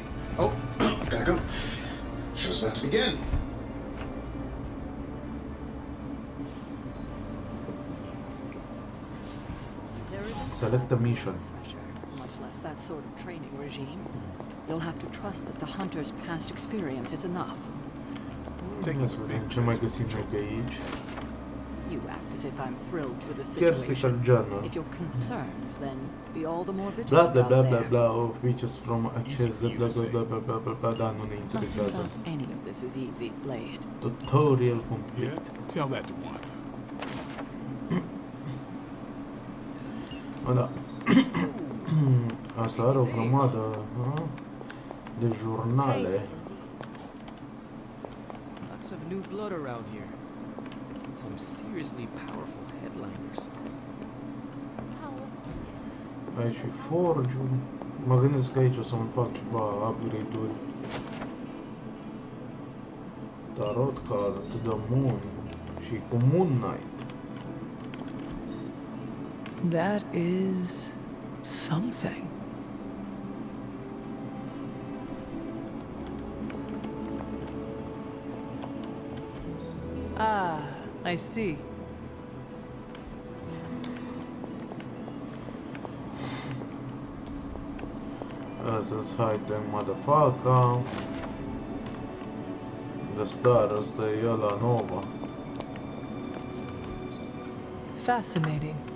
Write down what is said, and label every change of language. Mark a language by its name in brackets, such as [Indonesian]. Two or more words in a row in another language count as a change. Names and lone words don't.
[English] Oh, gotta go. Show's about to begin. Select the mission. Much less that sort of training regime. You'll have to trust that the hunter's past experience is enough. [Romanian] Ce mai găsim noi pe aici? [English] You act as if I'm thrilled with the situation. Journal. If you're concerned, then be all the more Bla vigilant bla bla out bla there. bla of witches from access bla bla bla bla bla bla bla, [Romanian] dar nu ne [English] Nothing [Romanian] interesează. [English] about any of this is easy, Blade. Tutorial complete. Yeah? Tell that to Wanda. [Romanian] Da. Asta are o grămadă de jurnale. [English] Lots of new blood around here. Some seriously powerful headliners. [Romanian] Aici și forge-ul. Mă gândesc că aici o să-mi fac ceva upgrade-uri. [English] Tarot card, [Romanian] The Moon și cu Moon Knight. [English] That is something. Ah, I see. [Romanian] Astăzi, haide, motherfucker. The Star, ăsta e ăla Nova. [English] Fascinating.